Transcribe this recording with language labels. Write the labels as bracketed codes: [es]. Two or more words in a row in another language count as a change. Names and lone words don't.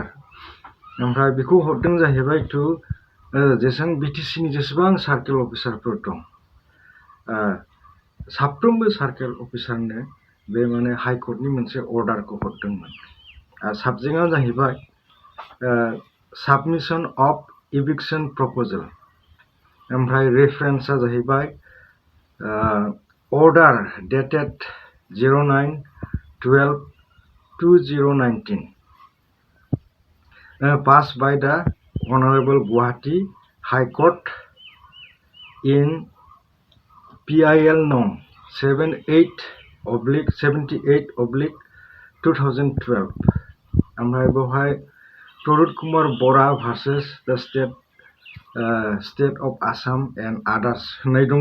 [brx] ओमफ्राय बेखौ हरदों जाहैबाय टु जेसेबां बिटिसिनि जेसेबां सार्केल अफिसारफोर दं साफ्रोमबो सार्केल अफिसारनो बे माने हाइकर्टनि मोनसे अर्डारखौ हरदोंमोन। [en] साबजेक्टआ जाहैबाय submission of eviction proposal. ओमफ्राय रेफारेन्सआ जाहैबाय order dated 09/12/2019 passed by the Honorable Guwahati High Court in PIL No. [brx] 78/2012 ओमफ्राय बेवहाय प्रदुत कुमार बरा भार्सेस [en] the State of Assam and others [brx] होननाय दङ।